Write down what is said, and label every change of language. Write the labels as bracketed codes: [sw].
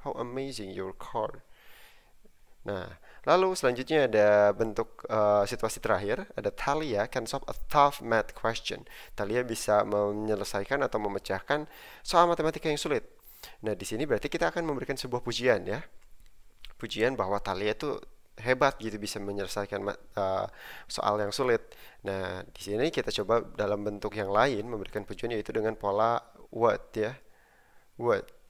[en] How amazing your car. [id] Nah, lalu selanjutnya ada bentuk situasi terakhir. [en] Ada Talia can solve a tough math question. [id] Talia bisa menyelesaikan atau memecahkan soal matematika yang sulit. Nah, di sini berarti kita akan memberikan sebuah pujian ya. Pujian bahwa Talia itu hebat gitu bisa menyelesaikan soal yang sulit. Nah, di sini kita coba dalam bentuk yang lain memberikan pujian, yaitu dengan pola what ya. What.